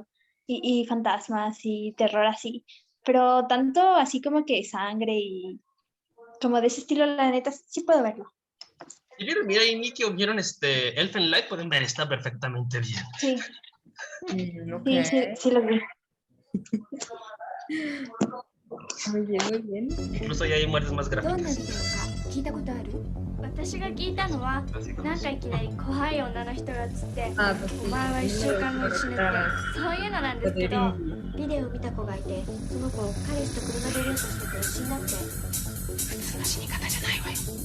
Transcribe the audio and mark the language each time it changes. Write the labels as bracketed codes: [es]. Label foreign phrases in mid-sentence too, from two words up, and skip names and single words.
[es] Y fantasmas y terror así. Pero tanto así como que sangre y como de ese estilo, la neta, sí puedo verlo. Si vieron Mirai Nikki o vieron Elfen Light, pueden ver, está perfectamente bien. Sí, Ok. sí los vi. Muy bien, muy bien. Incluso ya hay muertes más [ja] どんな [es] gráficas. [ja] ビデオか聞いたことある？私が聞いたのはなんかいきなり怖い女の人が映って [es] Ah, pues [ja] お前は1週間後に死ぬってそういうのなんですけどビデオを見た子がいて、その子彼氏と車でデートしてて死んだって。普通の死に方じゃないわよ。